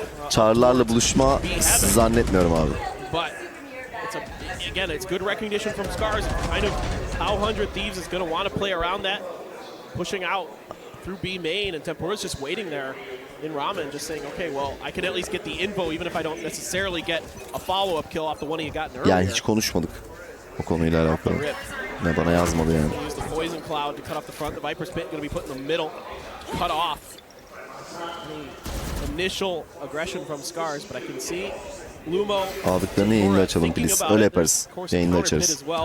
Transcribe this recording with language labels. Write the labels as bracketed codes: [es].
[tr] Çağrılarla buluşma zannetmiyorum abi. [en] But again, it's good recognition from Scars. Kind of how 100 Thieves is going to want to play around that, pushing out through B main, and Tempura's just waiting there in Ramen, just saying, okay, well, I can at least get the info, even if I don't necessarily get a follow-up kill off the one he got earlier. [tr] Yani hiç konuşmadık o konuyla alakalı. Ne bana yazmadı yani. [en] Use the poison cloud to cut off the front. The Viper's Pit going to be put in the middle, cut off the initial aggression from Scars, but I can see [tr] aldıklarını yayında açalım please. Öyle yaparız. Yayında açarız.